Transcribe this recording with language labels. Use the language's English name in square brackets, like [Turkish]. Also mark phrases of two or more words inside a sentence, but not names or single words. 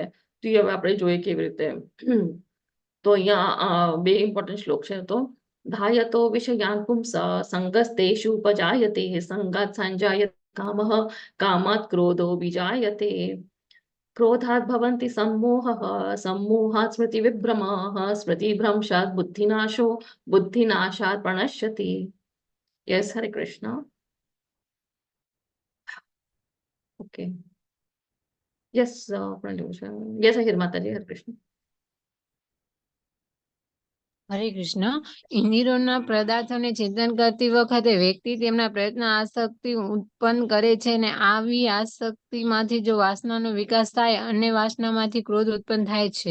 [Gujarati] તો એ હવે આપણે જોઈએ કેવી રીતે. તો અહીંયા 2 ઇમ્પોર્ટન્ટ શ્લોક છે. [Sanskrit] તો ધાયતો વિષયાન પુંસ સંગસ્તેષુ ઉપજાયતે સંગાત સંજાયતે કામઃ કામાत् ક્રોધો વિજાયતે ક્રોધાत् ભવन्ति सम्मोहः सम्मोहात् स्मृतिविभ्रमः स्मृतिभ्रंशात् बुद्धिनाशो बुद्धिनाशात् प्रणश्यति. [Gujarati] યસ, [Sanskrit] હરે કૃષ્ણ. [Gujarati] ઓકે, યસ, આપણે જોયું છે. યસ, હિર માતાજી, [Sanskrit] હરે કૃષ્ણ. હરે કૃષ્ણ. [Gujarati] ઇન્દ્રિયોના પદાર્થોને ચિંતન કરતી વખતે વ્યક્તિ તેમના પ્રયત્ન આસક્તિ ઉત્પન્ન કરે છે અને આવી આસક્તિમાંથી જો વાસનાનો વિકાસ થાય અને વાસનામાંથી ક્રોધ ઉત્પન્ન થાય છે.